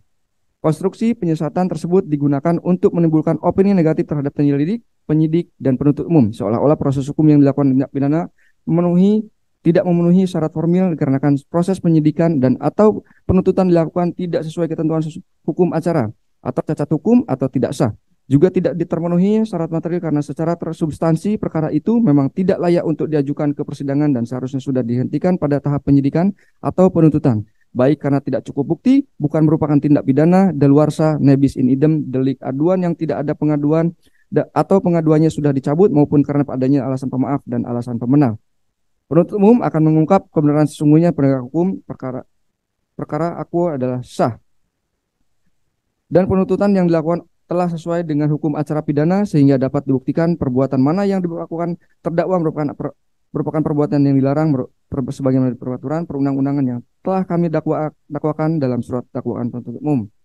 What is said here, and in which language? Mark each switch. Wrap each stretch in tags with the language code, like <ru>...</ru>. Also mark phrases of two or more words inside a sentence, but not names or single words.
<id>Konstruksi penyesatan tersebut digunakan untuk menimbulkan opini negatif terhadap penyelidik, penyidik, dan penuntut umum, seolah-olah proses hukum yang dilakukan tindak pidana tidak memenuhi syarat formil dikarenakan proses penyidikan dan atau penuntutan dilakukan tidak sesuai ketentuan hukum acara atau cacat hukum atau tidak sah. Juga tidak terpenuhi syarat material karena secara tersubstansi perkara itu memang tidak layak untuk diajukan ke persidangan dan seharusnya sudah dihentikan pada tahap penyidikan atau penuntutan. Baik karena tidak cukup bukti, bukan merupakan tindak pidana, daluarsa,</id> <la>nebis in idem,</la> <id>delik aduan yang tidak ada pengaduan atau pengaduannya sudah dicabut maupun karena adanya alasan pemaaf dan alasan pemenang. Penuntut umum akan mengungkap kebenaran sesungguhnya penegak hukum perkara aku adalah sah dan penuntutan yang dilakukan telah sesuai dengan hukum acara pidana sehingga dapat dibuktikan perbuatan mana yang dilakukan terdakwa merupakan perbuatan yang dilarang sebagaimana peraturan perundang-undangan yang telah kami dakwakan dalam surat dakwaan penuntut umum.</id>